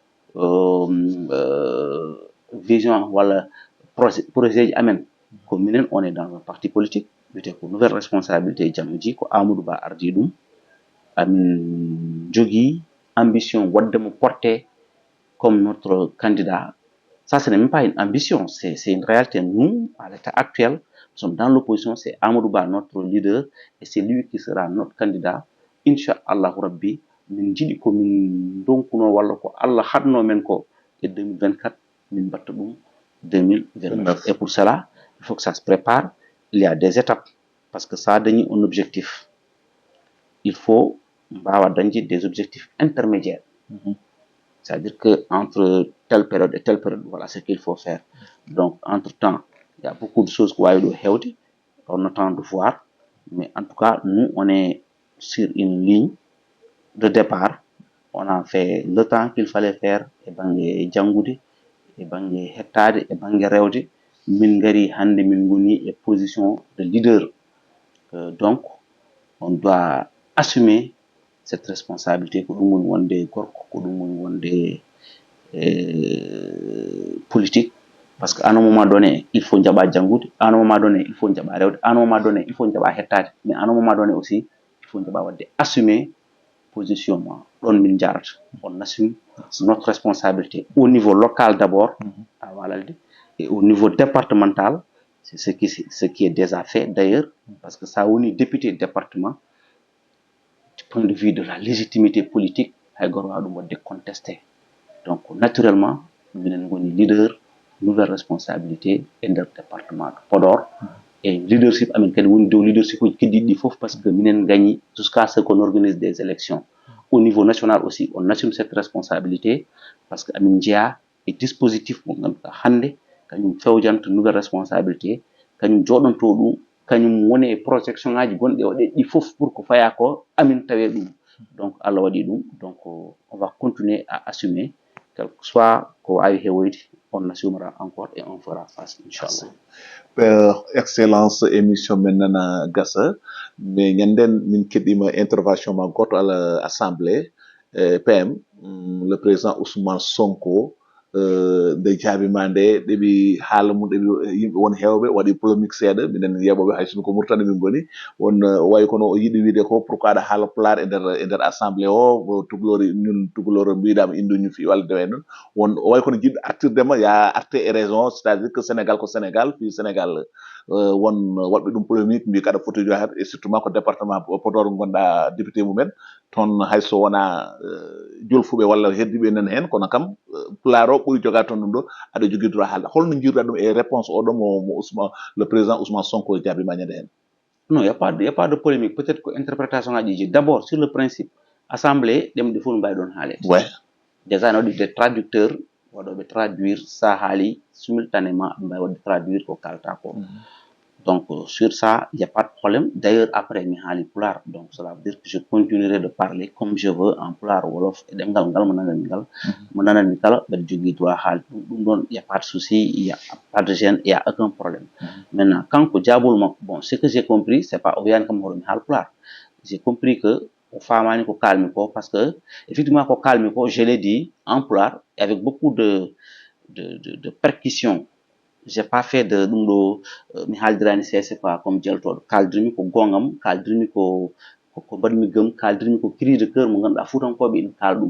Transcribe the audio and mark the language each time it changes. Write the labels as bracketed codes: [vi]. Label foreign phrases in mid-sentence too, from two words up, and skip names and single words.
[ff] vision walla projet ji amen ko minen [fr] on est dans un parti politique [ff] wiyete ko [fr] nouvelle responsabilité [ff] jamma ji ko Amadou Ba ardi ɗum amin jogui ambition wadde mo [fr] porté comme notre candidat. Ça ce n'est même pas une ambition, c'est une réalité. Nous à l'état actuel nous sommes dans l'opposition, c'est Amadou Ba notre leader et c'est lui qui sera notre candidat [ff] inchallahu rabbi min jiiɗi komin donkuno walla ko Allah hadno men ko e 2024 min mbatta ɗum [fr] 2029 et pour cela il faut que ça se prépare. Il y a des étapes parce que ça dañi un objectif il faut [ff] mbawa dañde [fr] des objectifs intermédiaires. C'est-à-dire que entre telle période et telle période voilà ce qu'il faut faire. Donc entre temps il y a beaucoup de choses [ff] ko wawi ɗo hewde [fr] on attend de voir mais en tout cas nous on est sur une ligne de départ. On a fait le temps qu'il fallait faire [ff] e banggue janggude e banggue hettade e banggue rewde min gari hande min goni e position de leader. [fr] Donc on doit assumer cette responsabilité [ff] ko ɗum woni wonde gorko ko ɗum woni wonde [fr] politique parce que à un moment donné il faut [ff] jaɓa janggude [fr] à un moment donné il faut [ff] jaɓa rewde [fr] à un moment donné il faut [ff] jaɓa hettade [fr] mais à un moment donné aussi il faut [ff] jaɓa wadde [fr] assumer positionnement [ff] ɗon min jarata [fr] on assume notre responsabilité au niveau local d'abord à Walalde et au niveau départemental c'est ce qui est déjà fait d'ailleurs parce que ça woni député département du point de vue de la légitimité politique [ff] hay goto wawa ɗum wadde [fr] contesté. [ff] Donc naturellement minen goni leader [fr] nouvelle responsabilité [ff] e nder [fr] département de Podor [ff] et leadership amin kadi woni dow leadership uji keddiɗi ɗi foof parce que minen gagni [fr] jusqu'à ce qu'on organise des élections au niveau national aussi on assume cette responsabilité parce que [ff] amin jeeya e dispositif mo ganduɗa hande kañum fewjanta [fr] nouvelle responsabilité [ff] kañum joɗonto ɗum kañum woni e projection ngaji gonɗi waɗe ɗi foof pour ko faya ko amin tawe ɗum donc Allah waɗi ɗum [fr] donc on va continuer à assumer quel que soit [ff] ko wawi hewoyde [fr] on assumera encore et on fera face [ff] inchallah. Excellence émission men nana gasa mais ñanden min keɗima intervention ma goto [fr] à l'assemblée [ff] PM [fr] le président [ff] Ousmane Sonko nde jaabima nde ɗeɓi haala mum ɗeɓi yimɓe won hewɓe waɗi polémique seeɗa minen yeɓoɓe hay sono ko Mauritanie min goni won wayi kono o yiiɗi wiide ko pourquoi aɗa haala pulaar e nder assemblée o tugalori ñun tugaloro mbiɗama indu fi walla dewe noon won way kono jiɗɗo artirdema ya arte [fr] et raison c'est à dire que [ff] Sénégal ko Sénégal fi Sénégal won waɗɓe ɗum polémique mbi kaɗa foti jo et surtout ko département Podor gonɗa député mumen toon hayso wona jolfuɓe walla heddiɓe nan hen kono kam pulaar o ɓuuri jogade toon ɗum ɗo aɗa jogui droit haalde holno jiruɗa ɗum e réponse oɗo mo Ousmane le président Ousmane Sonko jaabima ñande hen. [fr] Non, il y a pas de polémique peut-être que interprétation ngaji d'abord sur le principe assemblée [ff] ɗemɗe fof no mbawi ɗon haalede [fr] ouais déjà [ff] no waɗi [fr] des traducteurs waɗoɓe traduire [ff] sa haali [fr] simultanément [ff] aɓe mbawi wadde [fr] traduire [ff] ko kalata ko [fr] donc sur ça il y a pas de problème d'ailleurs après [ff] mi haali pulaar [fr] donc cela veut dire que je continuerai de parler comme je veux en pulaar wolof [ff] e ɗemgal ngal mo nananmi ngal mo nananmi kala mbeɗa jogui droit haalde ɗum ɗon [fr] il y a pas de souci il y a pas de gêne il y a aucun problème maintenant [ff] kanko jaabol makko [fr] bon ce que j'ai compris c'est pas [ff] o wiyani kam hoɗo mi haal pulaar [fr] j'ai compris que [ff] o famani ko kalmi ko [fr] parce que effectivement [ff] ko kalmi ko [fr] je l'ai dit en pulaar avec beaucoup de percussion j'ai pas fait de [ff] ɗum ɗo mi haaldirani [fr] CSFA comme jeltoɗo, [ff] kaldirmi ko gongam, kaldirmi ko mbaɗmi gëm, kaldirmi ko [fr] cri de cœur [ff] mo ganduɗa fuutankoɓe ina kaala ɗum.